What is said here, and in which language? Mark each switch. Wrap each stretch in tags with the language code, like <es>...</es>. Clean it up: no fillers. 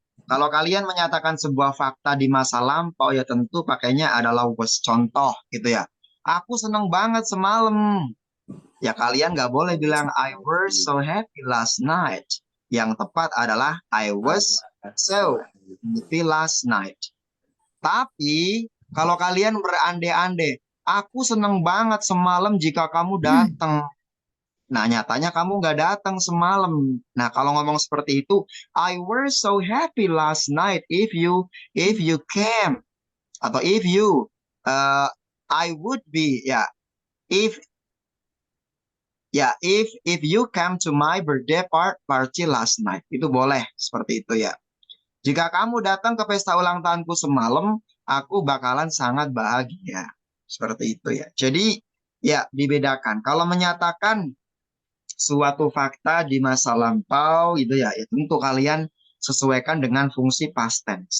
<id>Kalau kalian menyatakan sebuah fakta di masa lampau, ya tentu pakainya adalah was, contoh gitu ya. Aku seneng banget semalam. Ya kalian nggak boleh bilang</id> <en>I was so happy last night.</en> <id>Yang tepat adalah</id> <en>I was so happy last night.</en> <id>Tapi kalau kalian berandai-andai, aku seneng banget semalam jika kamu datang. Nah, nyatanya kamu nggak datang semalam. Nah, kalau ngomong seperti itu,</id> <en>I was so happy last night if you came,</en> <id>atau</id> <en>if you I would be, ya, if you came to my birthday party last night.</en> <id>Itu boleh seperti itu ya. Jika kamu datang ke pesta ulang tahunku semalam, aku bakalan sangat bahagia. Seperti itu ya. Jadi ya dibedakan. Kalau menyatakan suatu fakta di masa lampau gitu ya, tentu kalian sesuaikan dengan fungsi past tense.</id>